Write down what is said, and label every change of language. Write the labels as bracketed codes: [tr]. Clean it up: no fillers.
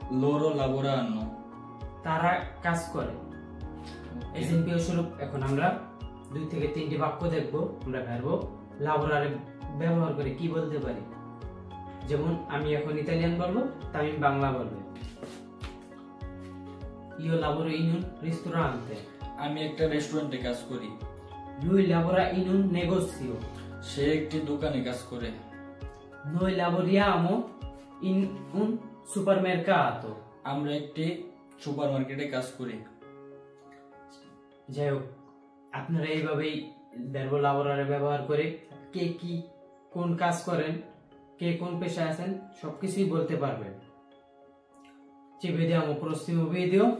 [it] Loro lavoranno. [bn] তারা কাজ করে। এক্সাম্পল স্বরূপ এখন আমরা 2 থেকে 3টি বাক্য দেখব। আমরা ভার্বো লাবোরারে ব্যবহার করে কি বলতে পারি। যেমন আমি এখন ইতালিয়ান বলবো, তামিম বাংলা বলবে। [it] Io lavoro in un ristorante. [bn] আমি একটা রেস্টুরেন্টে কাজ করি। [it] Lui lavora in un negozio. [bn] সে একটি দোকানে কাজ করে। [it] Noi lavoriamo in un supermercato. [bn] আমরা একটি সুপারমার্কেটে কাজ করি। যাই হোক, আপনারা এইভাবেই ভার্বো লাবোরারে ব্যবহার করে কে কি কোন কাজ করেন, কে কোন পেশায় আছেন সবকিছুই বলতে পারবেন। [it] Ci vediamo al prossimo video.